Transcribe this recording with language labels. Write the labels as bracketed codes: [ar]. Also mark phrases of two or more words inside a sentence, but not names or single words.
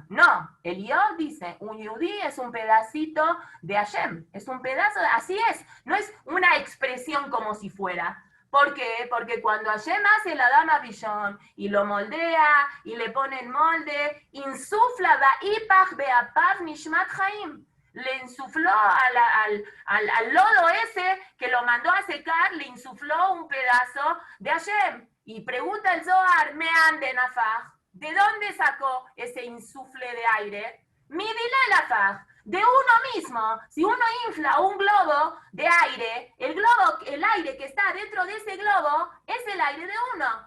[es] No, el Yod dice, un Yudí es un pedacito de Hashem, es un pedazo, así es, no es una expresión como si fuera. ¿Por qué? Porque cuando Hashem hace el [he] אדם הראשון [es] y lo moldea y le pone el molde, insufla [he] ויפח באפיו נשמת חיים. [es] Le insufló al lodo ese que lo mandó a secar, le insufló un pedazo de Hashem. Y pregunta el Zohar, [arc] מאן דנפח, [es] ¿de dónde sacó ese insufle de aire? [arc] מדיליה נפח, [es] de uno mismo. Si uno infla un globo de aire, el aire que está dentro de ese globo es el aire de uno.